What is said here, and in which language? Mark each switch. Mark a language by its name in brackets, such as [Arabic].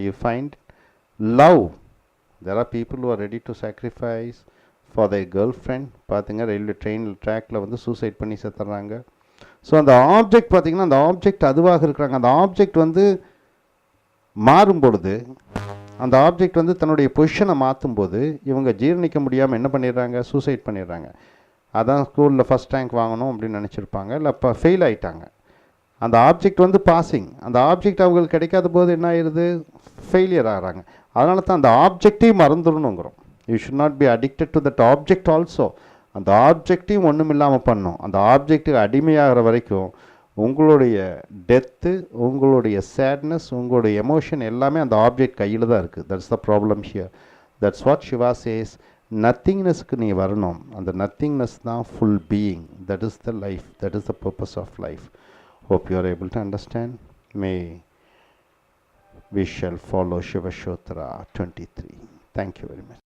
[English] You find love, there are people who are ready to sacrifice for their girlfriend. [Tamil] பார்த்திங்க railway ட்ரெயினில் ட்ராக்கில் வந்து suicide பண்ணி செத்துறாங்க. So அந்த object பார்த்திங்கன்னா அந்த ஆப்ஜெக்ட் அதுவாக இருக்கிறாங்க. அந்த ஆப்ஜெக்ட் வந்து மாறும் பொழுது, அந்த ஆப்ஜெக்ட் வந்து தன்னுடைய பொசிஷனை மாற்றும்போது இவங்க ஜீரணிக்க முடியாமல் என்ன பண்ணிடுறாங்க, சூசைட் பண்ணிடுறாங்க. அதான் ஸ்கூலில் ஃபஸ்ட் ரேங்க் வாங்கணும் அப்படின்னு நினச்சிருப்பாங்க, இல்லை இப்போ ஃபெயில் ஆகிட்டாங்க. அந்த ஆப்ஜெக்ட் வந்து பாசிங், அந்த ஆப்ஜெக்ட் அவங்களுக்கு கிடைக்காத போது என்ன ஆயிடுது, ஃபெயிலியர் ஆகிறாங்க. அதனால தான் அந்த ஆப்ஜெக்டையும் மறந்துடணுங்கிறோம். [English] You should not be addicted to that object also. [Tamil] அந்த ஆப்ஜெக்டையும் ஒன்றும் இல்லாமல் பண்ணணும். அந்த ஆப்ஜெக்ட்டுக்கு அடிமையாகிற வரைக்கும் உங்களுடைய டெத்து, உங்களுடைய சேட்னஸ், உங்களுடைய எமோஷன் எல்லாமே அந்த ஆப்ஜெக்ட் கையில் தான் இருக்குது. [English] That's the problem here. That's what Shiva says. [Tamil] நத்திங்னஸ்க்கு நீ வரணும். அந்த நத்திங்னஸ் தான் [English] Full being. That is the life, that is the purpose of life. Hope you are able to understand. May we shall follow Shiva Shotra 23. Thank you very much.